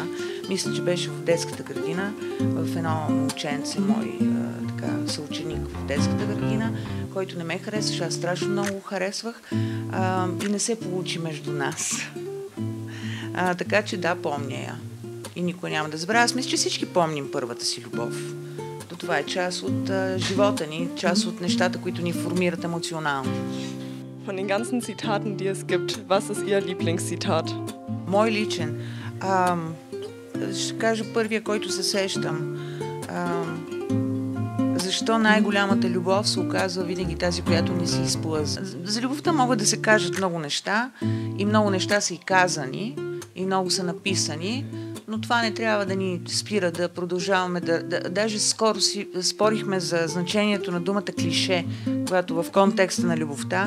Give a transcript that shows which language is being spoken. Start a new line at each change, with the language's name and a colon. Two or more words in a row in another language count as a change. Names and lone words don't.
Bulgarian: Мисля, че беше в детската градина, в едно момченце, мой съученик в детската градина, който не ме харесваше, аз страшно много го харесвах и не се получи между нас. Така че да, помня я. И никой няма да забравя. Аз мисля, че всички помним първата си любов. То това е част от живота ни, част от нещата, които ни формират емоционално.
German: Von den ganzen Zitaten, die es gibt, was ist Ihr Lieblingszitat?
Bulgarian: Мой личен. Ще кажа първия, който се сещам. Защо най-голямата любов се оказва винаги тази, която не си изплъзва? За любовта могат да се кажат много неща и много неща са и казани и много са написани, но това не трябва да ни спира да продължаваме даже скоро спорихме за значението на думата клише, когато в контекста на любовта.